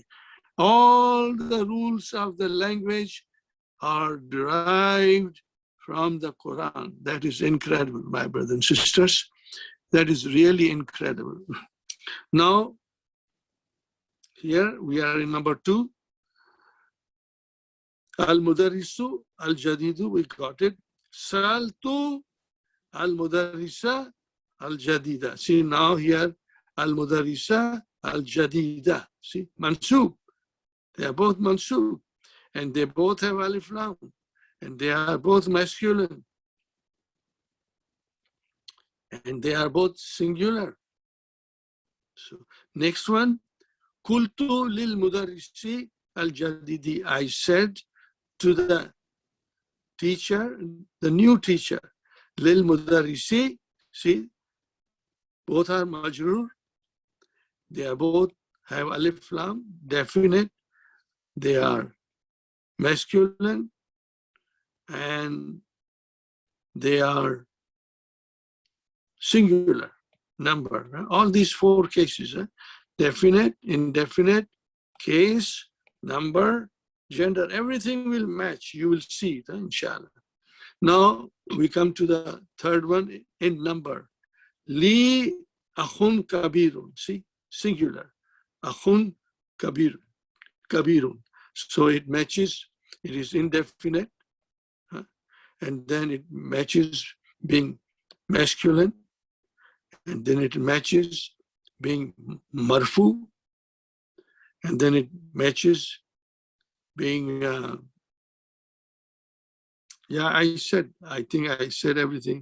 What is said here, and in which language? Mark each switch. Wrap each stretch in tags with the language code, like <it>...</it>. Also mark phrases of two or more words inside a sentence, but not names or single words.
<en>All the rules of the language are derived from the Quran. That is incredible, my brothers and sisters. That is really incredible. Now, here we are in number 2.</en> <ar>المدرس الجديد,</ar> <en>we got it.</en> <ar>سألت المدرس الجديد.</ar> <en>See now here,</en> <ar>المدرس الجديد.</ar> <en>See, mansub. They are both mansub. And they both have</en> <ar>ألف لام.</ar> <en>And they are both masculine. And they are both singular. So next one,</en> <ar>قلت للمدرس الجديد.</ar> <en>I said to the teacher, the new teacher,</en> <ar>للمدرس,</ar> <en>see, both are majrur. They are both have</en> <ar>ألف لام,</ar> <en>definite. They are masculine, and they are singular number. All these 4 cases, definite, indefinite, case, number, gender, everything will match. You will see it,</en> <ar>إن شاء الله.</ar> <en>Now we come to the third one in number.</en> <ar>لي أخ كبير.</ar> <en>See, singular.</en> <ar>أخ كبير.</ar> <en>So it matches, it is indefinite, and then it matches being masculine, and then it matches being marfu, and then it matches being, yeah, I think I said everything.</en>